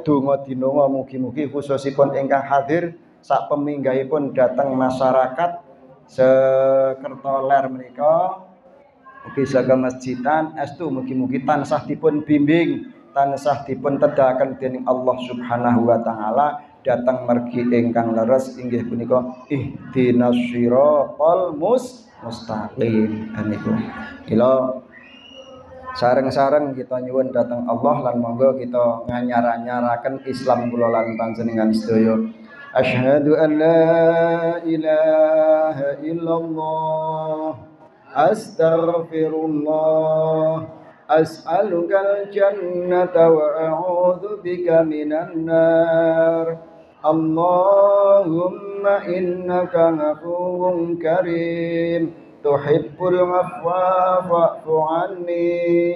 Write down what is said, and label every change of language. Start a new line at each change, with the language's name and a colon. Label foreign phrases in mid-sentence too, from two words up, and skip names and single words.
Javanese: donga dinonga mugi-mugi khususipun ingkang hadir sak peminggahipun dhateng masyarakat Sekertoler menika ugi saking masjidan estu mugi-mugi tansah dipun bimbing, tansah dipun tedahaken dening Allah
Arabic: سبحانه وتعالى
Javanese: dhateng mergi ingkang leres inggih punika
Arabic: اهدنا الصراط المستقيم.
Javanese: Niku ila sareng-sareng kita nyuwun dhateng Allah lan monggo kita nganyar-anyaraken Islam kula lan panjenengan sedaya.
Arabic: أشهد أن لا إله إلا الله أستغفر الله أسألك الجنة وأعوذ بك من النار. اللهم إنك غفور كريم تحب العفو فاعف عني.